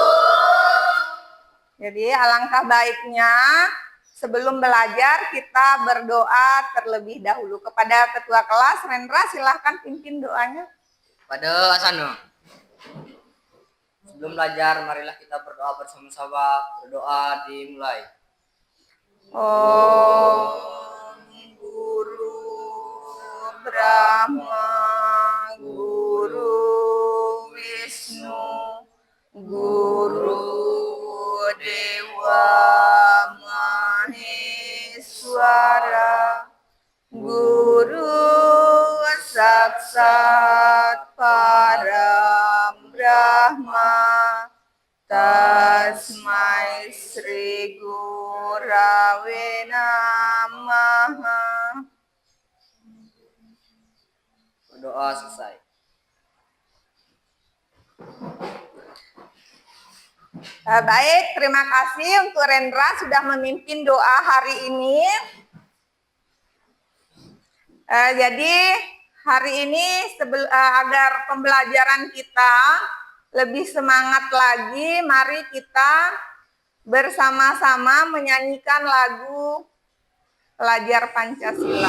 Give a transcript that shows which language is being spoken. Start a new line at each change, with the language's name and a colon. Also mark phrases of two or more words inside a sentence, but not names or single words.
Indonesian: Jadi alangkah baiknya sebelum belajar kita berdoa terlebih dahulu. Kepada ketua kelas, Rendra, silahkan pimpin doanya. Pada Asano. Sebelum belajar, marilah kita berdoa bersama-sama. Berdoa dimulai.
Sanskrit: Om Guru Brahma, Guru Wisnu, Guru Dewa Maheswara, Guru Saksat Param Brahma, Tasmai Sri Gurave Namaha.
Indonesian: Berdoa selesai. Baik, terima kasih untuk Rendra sudah memimpin doa hari ini. Jadi hari ini agar pembelajaran kita lebih semangat lagi, mari kita bersama-sama menyanyikan lagu Pelajar Pancasila.